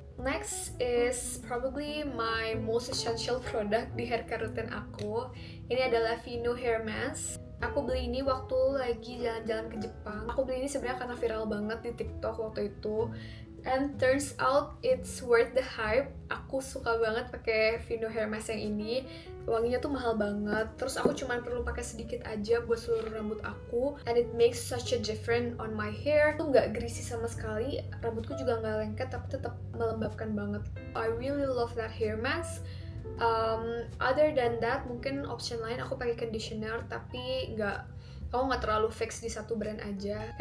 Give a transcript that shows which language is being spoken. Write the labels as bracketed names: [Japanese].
[English] Next is probably my most essential product di hair care routine aku. [Indonesian] Ini adalah Vino Hair Mask. Aku beli ini waktu lagi jalan-jalan ke Jepang. Aku beli ini sebenarnya karena viral banget di TikTok waktu itu. [English] And turns out it's worth the hype. [Indonesian] Aku suka banget pakai Vino Hair Mask yang ini. Wanginya tuh mahal banget. Terus aku cuma perlu pakai sedikit aja buat seluruh rambut aku. [English] And it makes such a difference on my hair. [Indonesian] Tuh nggak greasy sama sekali. Rambutku juga nggak lengket, tapi tetap melembabkan banget. [English] I really love that hair mask. Other than that, [Indonesian] mungkin option lain aku pakai conditioner, tapi aku nggak terlalu fix di satu brand aja.